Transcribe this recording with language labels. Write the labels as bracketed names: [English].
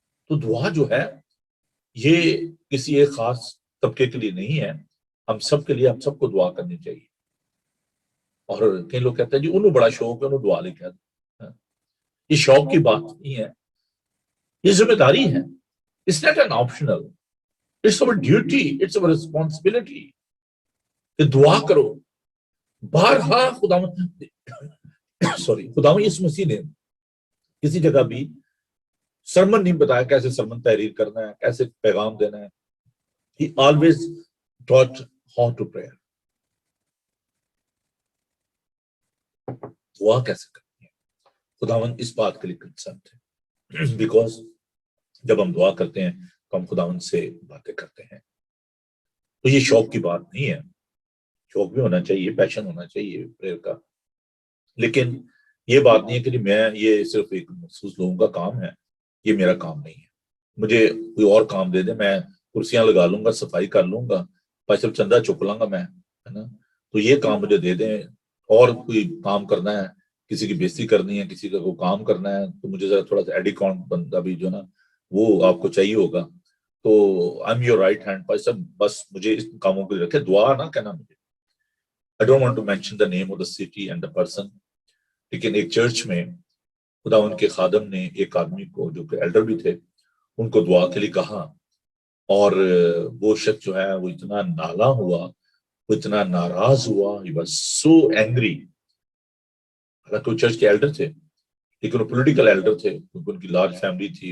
[Urdu] تو دعا جو ہے یہ کسی ایک خاص طبقے کے لیے نہیں ہے، ہم سب کے لیے، ہم سب کو دعا کرنی چاہیے. اور کئی لوگ کہتے ہیں جی انہوں بڑا شوق ہے، انہوں دعا لے کے آتے. یہ شوق کی بات نہیں ہے، یہ ذمہ داری ہے. [English] It's not an optional. It's our duty, it's our responsibility [Urdu] کہ دعا کرو. بارہا خداوند یسوع مسیح نے کسی جگہ بھی سرمن نہیں بتایا کیسے سرمن تحریر کرنا ہے، کیسے پیغام دینا ہے. [English] He always taught how to pray. [Urdu] دعا کیسے کرنی ہے، خداوند اس بات کے لیے کنسرن تھے، بیکاز جب ہم دعا کرتے ہیں تو ہم خداوند سے باتیں کرتے ہیں. تو یہ شوق کی بات نہیں ہے، شوق بھی ہونا چاہیے، پیشن ہونا چاہیے پریئر کا، لیکن یہ بات نہیں ہے کہ میں یہ صرف ایک مخصوص لوگوں کا کام ہے، یہ میرا کام نہیں ہے. مجھے کوئی اور کام دے دے، میں کرسیاں لگا لوں گا، صفائی کر لوں گا، صرف چندہ چک لوں گا میں، ہے نا. تو یہ کام مجھے دے دیں، اور کوئی کام کرنا ہے، کسی کی بےزتی کرنی ہے، کسی کا کوئی کام کرنا ہے، تو مجھے ذرا تھوڑا سا ایڈیکون بندہ بھی جو نا وہ آپ کو چاہیے ہوگا. تو [English] I am your right hand person, [Urdu] بس مجھے اس کاموں کے لیے رکھے، دعا نہ کہنا مجھے. [English] I don't want to mention the name of the city and the person. [Urdu] لیکن ایک چرچ میں خداوند کے خادم نے ایک آدمی کو جو کہ ایلڈر بھی تھے ان کو دعا کے لیے کہا، اور وہ شخص جو ہے وہ اتنا نالا ہوا، وہ اتنا ناراض ہوا، [English] he was so angry. [Urdu] حالانکہ وہ چرچ کے ایلڈر تھے، لیکن وہ پولیٹیکل ایلڈر تھے کیونکہ ان کی لارج فیملی تھی.